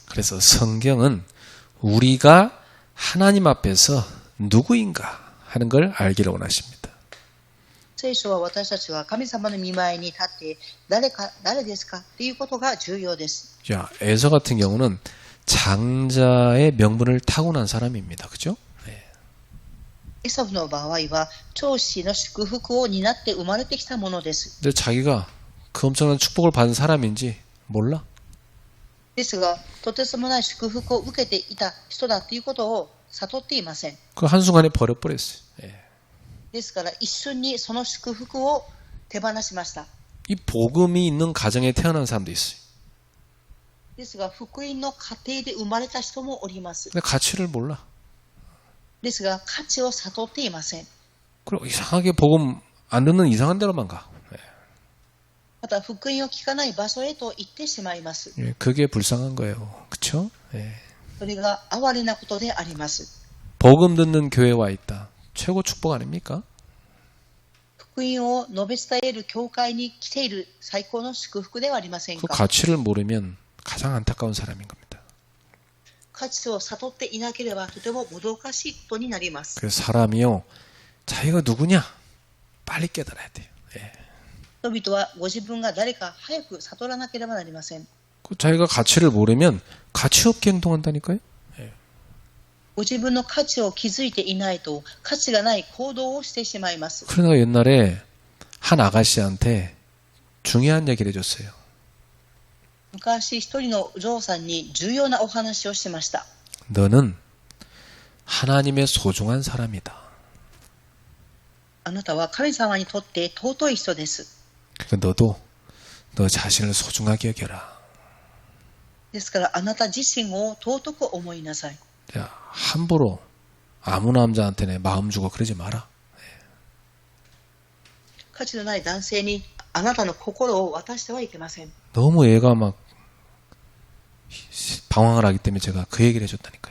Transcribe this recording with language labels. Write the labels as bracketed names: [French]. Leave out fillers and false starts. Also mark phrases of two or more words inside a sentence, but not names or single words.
[Korean] 그래서 성경은 우리가 하나님 앞에서 누구인가 하는 걸 알기를 원하십니다. [Japanese] 聖書は私たちは神様の御前に立って誰ですかということが重要です。 [Korean] 자, 에서 같은 경우는 장자의 명분을 타고난 사람입니다. 그죠? [Japanese] エサブの場合は長子の祝福を担って生まれてきたものです。 [Korean] 근데 자기가 그 엄청난 축복을 받은 사람인지 몰라. [Japanese] ですが、とてつもない祝福を受けていた人だということを悟っていません。 [Korean] 그 한순간에 버려버렸어요. [Japanese] ですから一瞬にその祝福を手放しました。 [Korean] 이 복음이 있는 가정에 태어난 사람도 있어요. [Japanese] ですが福音の家庭で生まれた人もおります。 [Korean] 근데 가치를 몰라. [Japanese] ですが価値を悟っていません。 [Korean] 그리고 이상하게 복음 안 듣는 이상한 데로만 가. [Japanese] また福音を聞かない場所へと行ってしまいます。 [Korean] 그게 불쌍한 거예요. 그쵸? [Japanese] それが哀れなことであります。 [Korean] 복음 듣는 교회에 와 있다. 최고 축복 아닙니까? [Japanese] 福音を述べ伝える教会に来ている最高の祝福ではありません 그 か。 [Korean] 가치를 모르면 가장 안타까운 사람인 겁니다. [Japanese] 価値を悟っていなければとてももどかしいことになります。 [Korean] 그래서 사람이요, 자기가 누구냐? 빨리 깨달아야 돼요. [Japanese] 人々はご自分が誰か早く悟らなければなりません。 [Korean] 그 자기가 가치를 모르면 가치 없게 행동한다니까요. [Japanese] ご自分の価値を気づいていないと価値がない行動をしてしまいます。 [Korean] 그러다가 옛날에 한 아가씨한테 중요한 얘기를 해줬어요. [Japanese] 昔一人のお嬢さんに重要なお話をしました。 [Korean] 너는 하나님의 소중한 사람이다. [Japanese] あなたは神様にとって尊い人です。 [Korean] 그러니까 너도 너 자신을 소중하게 여겨라. [Japanese] ですからあなた自身を尊く思いなさい。 [Korean] 야, 함부로 아무 남자한테 내 마음 주고 그러지 마라. [Japanese] 価値のない男性にあなたの心を渡してはいけません。 [Korean] 너무 애가 막 방황을 하기 때문에 제가 그 얘기를 해줬다니까요.